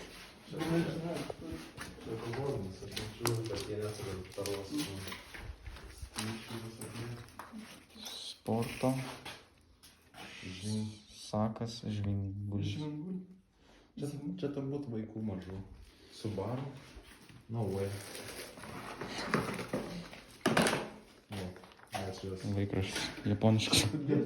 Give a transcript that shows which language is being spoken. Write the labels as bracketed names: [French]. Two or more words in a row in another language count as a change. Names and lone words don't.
[Lithuanian] Čia alkoholinis, aš nežinau, kad jie neturi taros. Sporto, sakas, žvingulis. Žvingulį. Čia turbūt vaikų mažų. Subaru. [English] No way. No. [Lithuanian] Ačiū. Laikraštis, japoniškas.